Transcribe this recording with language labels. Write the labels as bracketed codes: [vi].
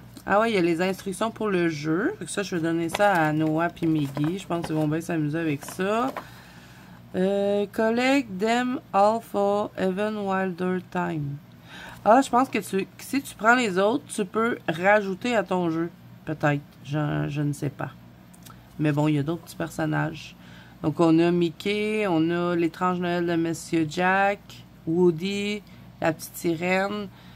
[fr] Ah ouais, il y a les instructions pour le jeu. Fait que ça, je vais donner ça à Noah et Miggy. Je pense qu'ils vont bien s'amuser avec ça. [en] Collect them all for Even Wilder Time. [fr] Ah, je pense que si tu prends les autres, tu peux rajouter à ton jeu. Peut-être. Je ne sais pas. Mais bon, il y a d'autres petits personnages. Donc, on a Mickey, on a l'étrange Noël de Monsieur Jack, Woody, la petite sirène.